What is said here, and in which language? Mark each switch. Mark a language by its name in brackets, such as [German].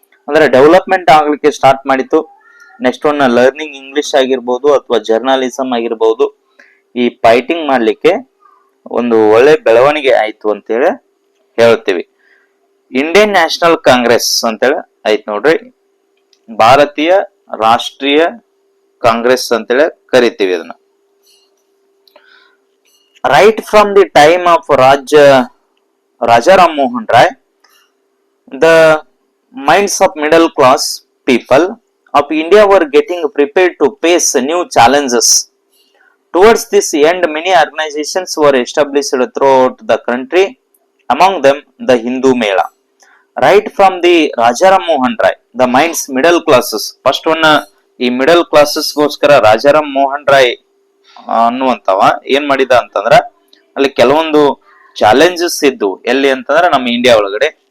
[Kannada] ಅಂದ್ರೆ ಡೆವಲಪ್ಮೆಂಟ್ ಆಗ್ಲಿಕ್ಕೆ ಸ್ಟಾರ್ಟ್ ಮಾಡಿತು. [English] next one learning English [Kannada] ಆಗಿರ್ಬೋದು ಅಥವಾ ಜರ್ನಲಿಸಮ್ ಆಗಿರ್ಬೋದು, ಈ ಫೈಟಿಂಗ್ ಮಾಡ್ಲಿಕ್ಕೆ ಒಂದು ಒಳ್ಳೆ ಬೆಳವಣಿಗೆ ಆಯ್ತು ಅಂತೇಳಿ ಹೇಳ್ತೀವಿ. ಇಂಡಿಯನ್ ನ್ಯಾಷನಲ್ ಕಾಂಗ್ರೆಸ್ ಅಂತೇಳಿ ಆಯ್ತು ನೋಡ್ರಿ, ಭಾರತೀಯ ರಾಷ್ಟ್ರೀಯ ಕಾಂಗ್ರೆಸ್ ಅಂತೇಳಿ ಕರಿತೀವಿ ಅದನ್ನ. [English] Right from the time of Raja Ram Mohan Rai, the minds of middle class people of India were getting prepared to face new challenges. Towards this end, many organizations were established throughout the country, among them the Hindu Mela. Right from the Raja Ram Mohan Rai, the minds middle classes. First one, [Kannada] ಈ middle classes ಗೋಸ್ಕರ ರಾಜಾರಾಮ್ ಮೋಹನ್ ರಾಯ್ ಅನ್ನುವಂತವ ಏನ್ ಮಾಡಿದ ಅಂತಂದ್ರ, ಅಲ್ಲಿ ಕೆಲವೊಂದು challenges ಇದ್ದು ಎಲ್ಲಿ ಅಂತಂದ್ರೆ ನಮ್ಮ ಇಂಡಿಯಾ ಒಳಗಡೆ.